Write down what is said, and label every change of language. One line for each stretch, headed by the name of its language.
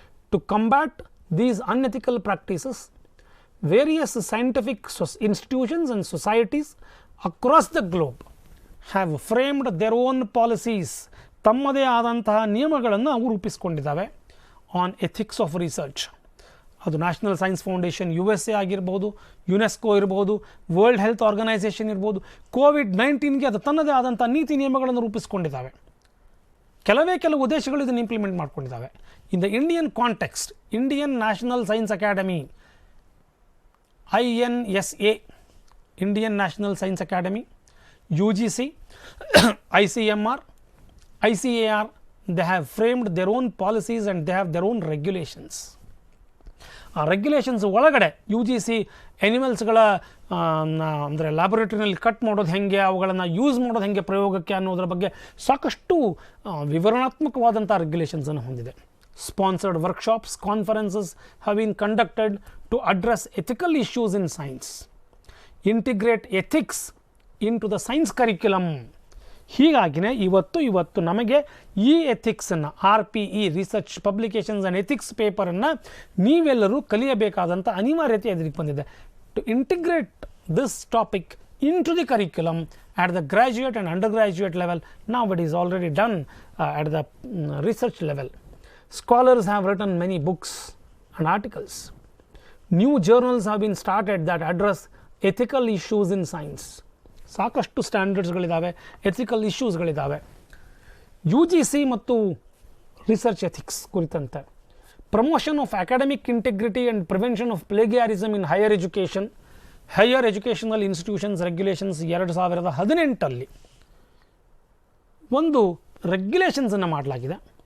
English: To combat these unethical practices, various scientific institutions and societies across the globe have framed their own policies.
Kannada: ತಮ್ಮದೇ ಆದಂತಹ ನಿಯಮಗಳನ್ನು ಅವು ರೂಪಿಸಿಕೊಂಡಿದ್ದಾವೆ
English: On ethics of research.
Kannada: ಅದು national science foundation USA ಆಗಿರ್ಬೋದು, UNESCO ಇರ್ಬೋದು, world health organisation ಇರ್ಬೋದು. COVID-19ಗೆ ಅದು ತನ್ನದೇ ಆದಂಥ ನೀತಿ ನಿಯಮಗಳನ್ನು ರೂಪಿಸಿಕೊಂಡಿದ್ದಾವೆ. ಕೆಲವು ದೇಶಗಳು ಇದನ್ನು implement ಮಾಡ್ಕೊಂಡಿದ್ದಾವೆ.
English: In the Indian context, Indian national science academy INSA, Indian National Science Academy, UGC, ICMR, ICAR, they have framed their own policies and they have their own regulations.
Kannada: ಆ ರೆಗ್ಯುಲೇಷನ್ಸ್ ಒಳಗಡೆ UGC ಎನಿಮಲ್ಸ್ಗಳ ಅಂದರೆ ಲ್ಯಾಬೊರೇಟರಿನಲ್ಲಿ cut ಮಾಡೋದು ಹೆಂಗೆ, ಅವುಗಳನ್ನು use ಮಾಡೋದು ಹೆಂಗೆ ಪ್ರಯೋಗಕ್ಕೆ ಅನ್ನೋದ್ರ ಬಗ್ಗೆ ಸಾಕಷ್ಟು ವಿವರಣಾತ್ಮಕವಾದಂಥ ರೆಗ್ಯುಲೇಷನ್ಸನ್ನು ಹೊಂದಿದೆ.
English: Sponsored workshops, conferences have been conducted to address ethical issues in science. Integrate ethics into the science curriculum.
Kannada: ಹೀಗಾಗಿನೇ ಇವತ್ತು ನಮಗೆ ಈ ಎಥಿಕ್ಸನ್ನು RPE research publications and ethics ಪೇಪರನ್ನು ನೀವೆಲ್ಲರೂ ಕಲಿಯಬೇಕಾದಂಥ ಅನಿವಾರ್ಯತೆ ಎದುರಿಗೆ ಬಂದಿದೆ.
English: to integrate this topic into the curriculum at the graduate and undergraduate level. Now it is already done at the research level. Scholars have written many books and articles. New journals have been started that address ethical issues in science.
Kannada: ಸಾಕಷ್ಟು ಸ್ಟ್ಯಾಂಡರ್ಡ್ಸ್ಗಳಿದ್ದಾವೆ, ethical ಇಶ್ಯೂಸ್ಗಳಿದ್ದಾವೆ. U G C ಮತ್ತು research ethics ಕುರಿತಂತೆ promotion of academic integrity and prevention of ಪ್ಲೇಗಿಯಾರಿಸಮ್ in higher educational institutions regulations 2018 ಒಂದು ರೆಗ್ಯುಲೇಷನ್ಸನ್ನು ಮಾಡಲಾಗಿದೆ.